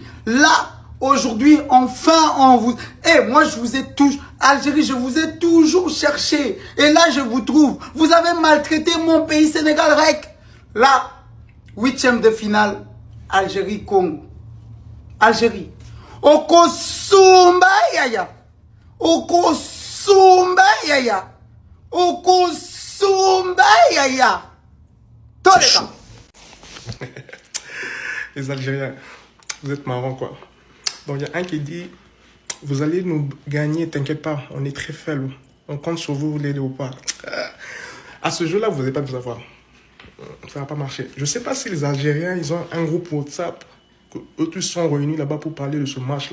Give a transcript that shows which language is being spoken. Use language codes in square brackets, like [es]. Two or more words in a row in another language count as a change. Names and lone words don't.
[fr] Là, aujourd'hui, enfin, on vous... moi, je vous ai toujours... Algérie, je vous ai toujours cherché. Et là, je vous trouve. Vous avez maltraité mon pays, Sénégal, rec. Là, 8e de finale, Algérie-Congo. Algérie. [ln] Okosumba yaya. Okosumba yaya. Okosumba yaya. Toleka. [fr] Les Algériens, vous êtes marrants quoi. Donc il y a un qui dit, vous allez nous gagner, t'inquiète pas, on est très faible. On compte sur vous, les léopards. À ce jeu-là, vous n'allez pas nous avoir. Ça va pas marcher. Je sais pas si les Algériens, ils ont un groupe WhatsApp, que eux tous sont réunis là-bas pour parler de ce match-là.